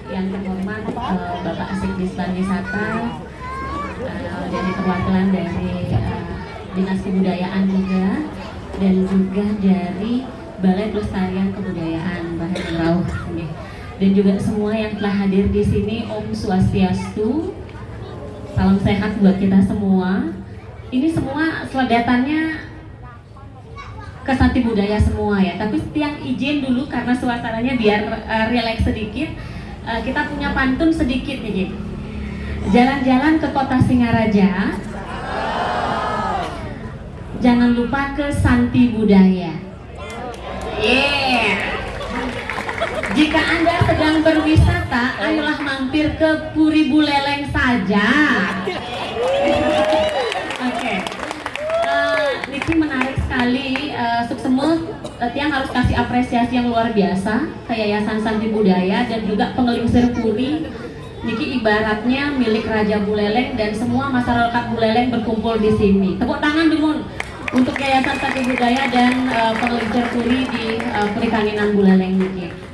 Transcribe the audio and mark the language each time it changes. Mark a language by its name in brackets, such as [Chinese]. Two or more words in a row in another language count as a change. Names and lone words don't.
[Indonesian] yang terhormat Bapak Sekdis Pariwisata, dari perwakilan dari Dinas Kebudayaan juga, dan juga dari Balai Pelestarian Kebudayaan Bahan Rauh, dan juga semua yang telah hadir di sini. Om Swastiastu, salam sehat buat kita semua. Ini semua seledatannya ke Santi Budaya semua ya, tapi yang izin dulu karena suasananya biar relax sedikit, kita punya pantun sedikit nih. Jalan-jalan ke kota Singaraja, jangan lupa ke Santi Budaya. Jika Anda sedang berwisata, ayolah mampir ke Puri Buleleng saja. Oke. Niki menarik sekali, [Balinese] Suksemo Tiang [Indonesian] harus kasih apresiasi yang luar biasa ke Yayasan Santi Budaya dan juga Pengelingsir Puri. Niki ibaratnya milik Raja Buleleng dan semua masyarakat Buleleng berkumpul di sini. Tepuk tangan dulu untuk Yayasan Santi Budaya dan Pengelingsir Puri di Perikanan Buleleng niki.